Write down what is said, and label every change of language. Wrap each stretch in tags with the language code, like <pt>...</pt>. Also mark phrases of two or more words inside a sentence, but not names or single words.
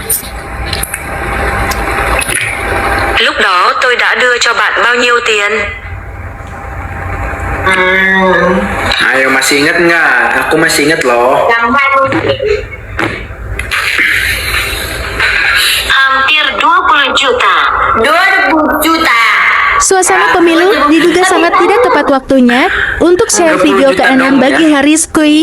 <vi>Lúc đó tôi đã đưa cho bạn bao nhiêu tiền?</vi> <id>Ayo, masih ingat nggak? Aku masih ingat loh. Hampir 20 juta. 20 juta. Suasana pemilu diduga sangat tidak tepat waktunya untuk share video ke-6 bagi Harris Kui.</id>